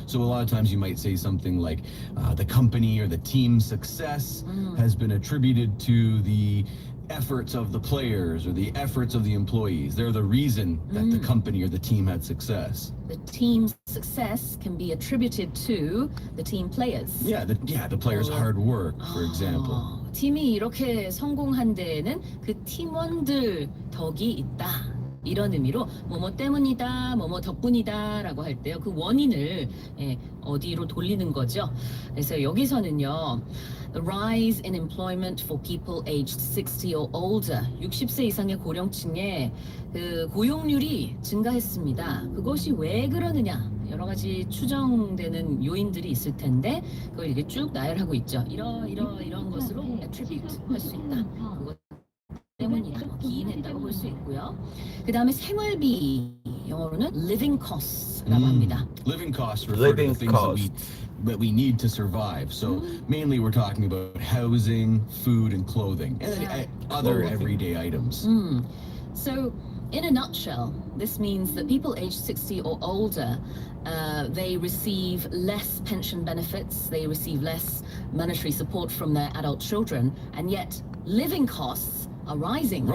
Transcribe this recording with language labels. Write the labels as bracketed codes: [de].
[en] So a lot of times you might say something like the company or the team's success has been attributed to the efforts of the players or the efforts of the employees. They're the reason that the company or the team had success. The team's success can be attributed to the team players. Yeah, the players' hard work, for example. [ko] 팀이 이렇게 성공한 데에는 그 팀원들 덕이 있다. 이런 의미로 뭐뭐 때문이다, 뭐뭐 덕분이다라고 할 때요. 그 원인을 어디로 돌리는 거죠. 그래서 여기서는요. [en] The rise in employment for people aged 60 or older. [ko] 60세 이상의 고령층의 그 고용률이 증가했습니다. 그것이 왜 그러느냐? 여러 가지 추정되는 요인들이 있을 텐데 그걸 이렇게 쭉 나열하고 있죠. 이런 것으로 attribute 할 수 있다. 그것 때문이다. 기인했다고 볼 수 있고요. 그 다음에 생활비 영어로는 living costs라고 합니다. [en] Living costs refer to the things that we need to survive. So mainly we're talking about housing, food, and clothing, and other everyday items. So, in a nutshell, this means that people aged 60 or older, they receive less pension benefits, they receive less monetary support from their adult children, and yet living costs are rising.